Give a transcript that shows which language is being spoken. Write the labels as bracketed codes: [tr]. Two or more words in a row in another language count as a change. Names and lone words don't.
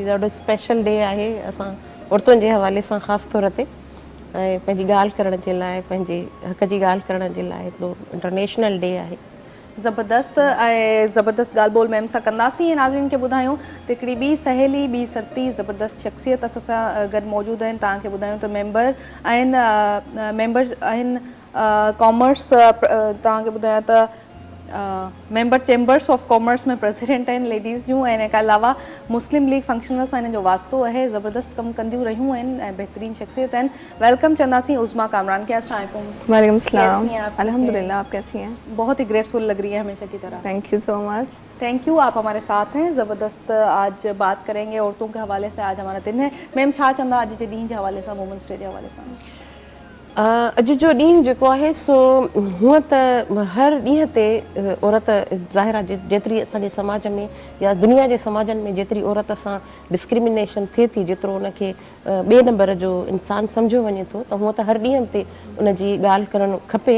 [sd] हीउ ॾाढो [en] special day [sd] आहे असां औरतुनि जे हवाले सां ख़ासि तौर ते, ऐं पंहिंजी ॻाल्हि करण जे लाइ, पंहिंजे हक़ जी ॻाल्हि करण जे लाइ हिकिड़ो [en] international day [sd] आहे। ज़बरदस्त ऐं ज़बरदस्त ॻाल्हि ॿोल मैम सां कंदासीं। नाज़रीन खे ॿुधायूं त हिकिड़ी ॿी सहेली, ॿी सरती ज़बरदस्त शख़्सियत असां सां गॾु मौजूदु आहिनि। तव्हांखे ॿुधायूं त मेंबर आहिनि कॉमर्स, तव्हांखे ॿुधायां त मेंबर [en] chambers of commerce [sd] में प्रेसिडेंट आहिनि लेडीज़ जूं, ऐं हिन खां अलावा मुस्लिम लीग फंक्शनल सां हिन जो वास्तो आहे। ज़बरदस्त कमु कंदियूं रहियूं आहिनि ऐं बहितरीन शख़्सियत आहिनि। वेलकम चंदासीं उज़मा कामरान के। [ar] السلام علیکم. وعلیکم السلام. [ur] کیسی ہیں آپ? الحمدللہ، آپ کیسی ہیں? بہت ہی گریسفل لگ رہی ہے ہمیشہ کی طرح. [en] thank you so much. thank you, [ur] آپ ہمارے ساتھ ہیں. زبردست آج بات کریں گے عورتوں کے حوالے سے. آج ہمارا دن ہے. [sd] मैम छा चंदा अॼु जे ॾींहं जे हवाले सां, [en] women's day [sd] जे हवाले सां? अॼु जो ॾींहुं जेको आहे सो हूअं त हर ॾींहं ते औरत ज़ाहिर आहे जेतिरी असांजे समाज में या दुनिया जे समाजनि में जेतिरी औरत सां डिस्क्रिमिनेशन थिए थी, जेतिरो उनखे ॿिए नंबर जो इंसानु सम्झियो वञे थो, त हूअं त हर ॾींहं ते उनजी ॻाल्हि करणु खपे।